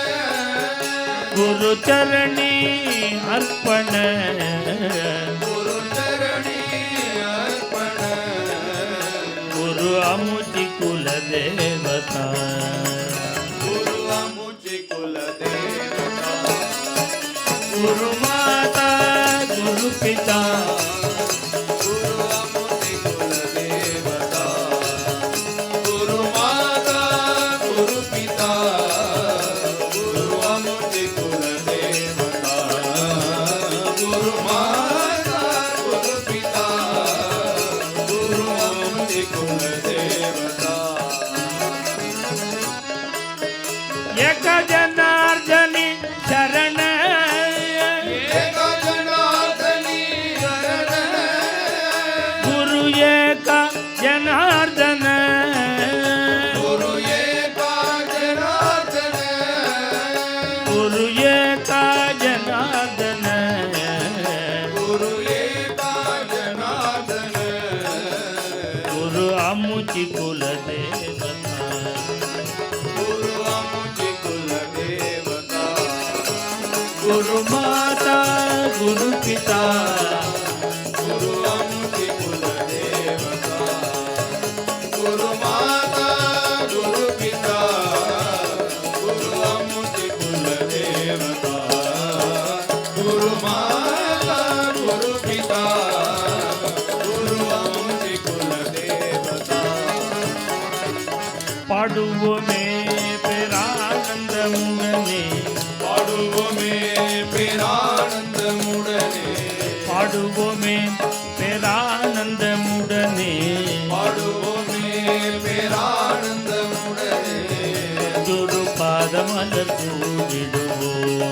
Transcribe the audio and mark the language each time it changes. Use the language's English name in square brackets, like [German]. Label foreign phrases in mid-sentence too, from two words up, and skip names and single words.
[Marathi] गुरुचरणी अर्पण गुरुचरणी अर्पण गुरु आमुची कुलदेवता गुरु आमुची कुलदेवता गुरु माता गुरु पिता गुरु आमुची कुलदेवता गुरु माता गुरु पिता गुरु आमुची कुलदेवता गुरु माता गुरु पिता गुरु आमुची कुलदेवता एक जनार्दनी शरण एक जनार्दनी शरण गुरु एक जनार्दन गुरु एका जनार्दन गुरु एक जनार्दन गुरु एका जनार्दन गुरु आमुची कुलदेवता गुरु आमुची कुलदेवता गुरु माता गुरु पिता गुरु आमुची कुलदेवता गुरु माता गुरु पिता गुरु आमुची कुलदेवता गुरु माता गुरु पिता गुरु आमुची कुलदेवता [Tamil] பாடுவோமே பேரானந்த முகனே பாடுவோமே பேரானந்தமுடனே பாடுவோமே பேரானந்தமுடனே பாடுவோமே பேரானந்தமுடனே குரு பாதமலர் சூடிடுவோம்